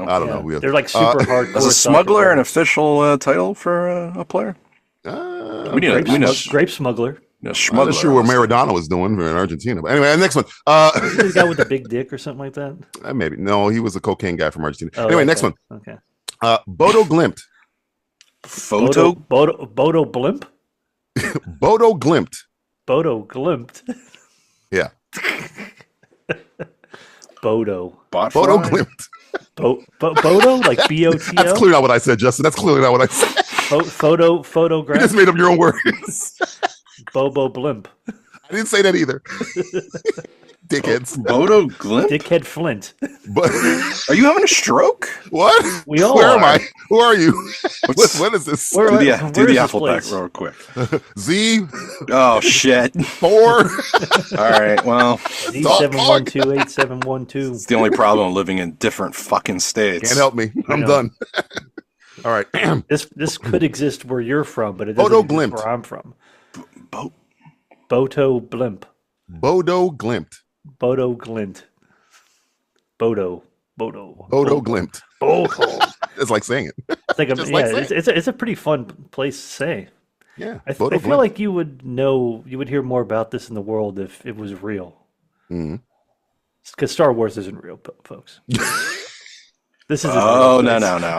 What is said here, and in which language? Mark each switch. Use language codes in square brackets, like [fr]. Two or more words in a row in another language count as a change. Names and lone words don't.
[en] I don't know. We have, They're like super hardcore. Is a soccer smuggler an players. official title for a player? We need Grape smuggler. a I'm smuggler. not sure what Maradona was doing in Argentina. But anyway, next one. The guy with the big dick or something like that. Maybe. No, he was a cocaine guy from Argentina. Oh, Anyway, okay. next one. Okay. Bodo Glimt. Bodo Blimp. Bodo Glimt. Bodo Glimt. Yeah. Bodo. Bot Bodo fly? Glimt. Bodo, like BOTO. That's clearly not what I said, Justin. That's clearly not what I said. You Photograph. just made up your own words. Bobo Blimp. I didn't say that either. Dickheads. Bodo Glint? Dickhead Flint. But Are you having a stroke? what? We all Where are. am I? Who are you? what is this? Where- Do the where's this Appleback place? real quick. Z Oh shit! 4. All right, well, E7128712. it's the only problem living in different fucking states. Can't help me. I'm know. done. All right. This could exist where you're from, but it Bodo doesn't exist Glimt. where I'm from. Bo- Boto Blimp. Bodo Glimt. Bodo Glint. Bodo Glimt. Bodo. It's like saying it. It's like Just like saying it's a pretty fun place to say. Yeah. I Bodo feel Glimt. like you would hear more about this in the world if it was real. Mhm. Because Star Wars isn't real, folks. This is. Oh no!